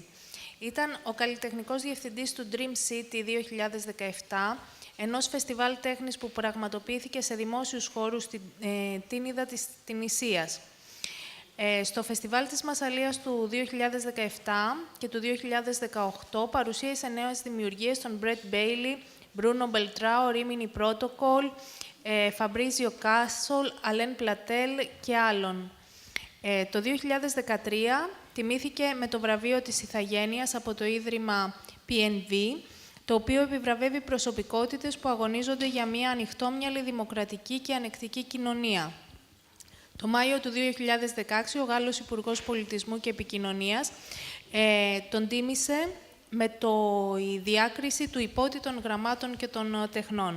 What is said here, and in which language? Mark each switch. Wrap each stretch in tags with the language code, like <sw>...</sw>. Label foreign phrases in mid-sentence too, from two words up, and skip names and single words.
<el>Ήταν ο καλλιτεχνικός διευθυντής του Dream City 2017, ενός φεστιβάλ τέχνης που πραγματοποιήθηκε σε δημόσιους χώρους στην Τίνιδα της Τινησίας. Στο Φεστιβάλ της Μασσαλίας του 2017 και του 2018 παρουσίασε νέες δημιουργίες των Brett Bailey, Bruno Beltrao, Rimini Protocol, Fabrizio Castle, Alain Platel και άλλων. Το 2013 τιμήθηκε με το βραβείο της Ιθαγένειας από το Ίδρυμα PNV, το οποίο επιβραβεύει προσωπικότητες που αγωνίζονται για μια ανοιχτόμυαλη, δημοκρατική και ανεκτική κοινωνία. Το Μάιο του 2016, ο Γάλλος Υπουργός Πολιτισμού και Επικοινωνίας τον τίμησε με η διάκριση του υπότη των γραμμάτων και των τεχνών.</el>